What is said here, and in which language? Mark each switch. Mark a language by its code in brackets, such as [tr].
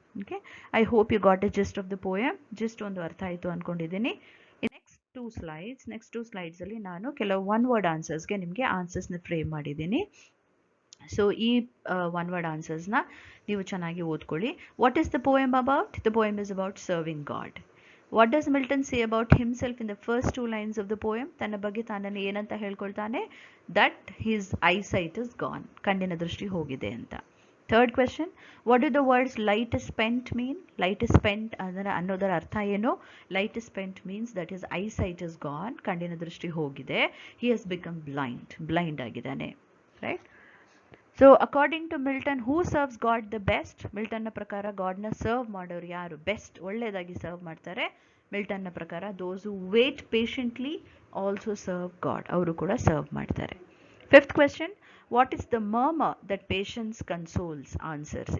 [en] Okay, I hope you got a gist of the poem. [kn] Gist ಒಂದು ಅರ್ಥ ಆಯಿತು ಅಂದ್ಕೊಂಡಿದ್ದೀನಿ. ನೆಕ್ಸ್ಟ್ ಟೂ ಸ್ಲೈಡ್ಸಲ್ಲಿ ನಾನು ಕೆಲವು ಒನ್ ವರ್ಡ್ ಆನ್ಸರ್ಸ್ಗೆ ನಿಮಗೆ ಆನ್ಸರ್ಸ್ನ ಫ್ರೇಮ್ ಮಾಡಿದ್ದೀನಿ. ಸೊ ಈ ಒನ್ ವರ್ಡ್ ಆನ್ಸರ್ಸ್ನ ನೀವು ಚೆನ್ನಾಗಿ ಓದ್ಕೊಳ್ಳಿ. [en] What is the poem about? The poem is about serving God. What does Milton say about himself in the first 2 lines of the poem? [kn] ತನ್ನ ಬಗ್ಗೆ ತಾನನ್ನು ಏನಂತ ಹೇಳ್ಕೊಳ್ತಾನೆ? [en] That his eyesight is gone. [kn] ಕಣ್ಣಿನ ದೃಷ್ಟಿ ಹೋಗಿದೆ ಅಂತ. [en] Third question, what do the words light is spent mean? Light is spent [kn] ಅನ್ನೋದರ ಅರ್ಥ ಏನು? [en] Light is spent means that his eyesight is gone. [kn] ಕಣ್ಣಿನ ದೃಷ್ಟಿ ಹೋಗಿದೆ. [en] He has become blind [kn] ಆಗಿದ್ದಾನೆ. [en] Right? So according to Milton, who serves God the best? [kn] ಮಿಲ್ಟನ್ನ ಪ್ರಕಾರ ಗಾಡ್ನ serve ಮಾಡೋರು ಯಾರು ಬೆಸ್ಟ್, ಒಳ್ಳೆಯದಾಗಿ ಸರ್ವ್ ಮಾಡ್ತಾರೆ? ಮಿಲ್ಟನ್ನ ಪ್ರಕಾರ [en] those who wait patiently also serve God, [kn] ಅವರು ಕೂಡ ಸರ್ವ್ ಮಾಡ್ತಾರೆ. [en] Fifth question, what is the murmur that patience consoles answers?